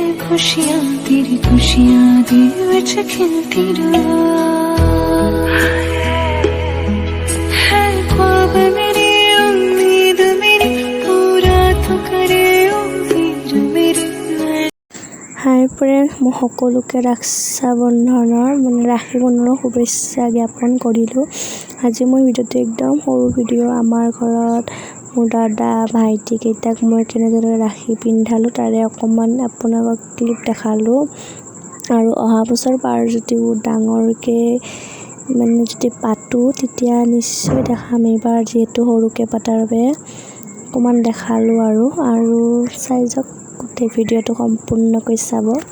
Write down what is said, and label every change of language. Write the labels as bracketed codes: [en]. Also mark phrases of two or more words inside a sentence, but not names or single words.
[hi] खुशियाँ तेरी खुशियाँ [pa] दी विच [hi] खिलती है ख्वाब मेरी उम्मीद मेरी पूरा तो करे ओ वीर मेरे। [en] hi friends, [as] মই সকলোকে ৰক্ষা বন্ধনৰ ৰাখী বন্ধনৰ শুভেচ্ছা জ্ঞাপন কৰিলোঁ। আজি মই ভিডিঅ'টো একদম সৰু ভিডিঅ'। আমাৰ ঘৰত মোৰ দাদা ভাইটিকেইটাক মই কেনেদৰে ৰাখী পিন্ধালোঁ তাৰে অকণমান আপোনালোকক ক্লিপ দেখালোঁ। আৰু অহা বছৰ পাৰ যদি ডাঙৰকৈ যদি পাতোঁ তেতিয়া নিশ্চয় দেখাম। এইবাৰ যিহেতু সৰুকৈ পতাৰ বাবে অকণমান দেখালোঁ আৰু চাই যাওক গোটেই ভিডিঅ'টো সম্পূৰ্ণকৈ চাব।